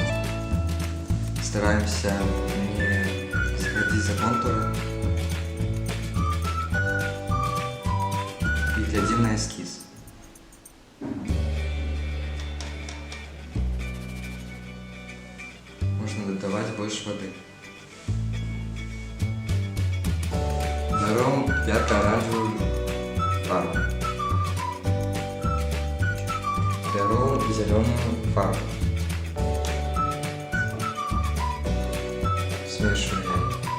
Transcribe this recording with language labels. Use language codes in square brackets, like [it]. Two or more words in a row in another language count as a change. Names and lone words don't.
[be] Стараемся не схадзіць за контуры і глядзім на эскіз. Можна дадаваць больш вады. [ru] Берем ярко-оранжевую фарбу. Беру зеленую фарбу. Смешиваю ее.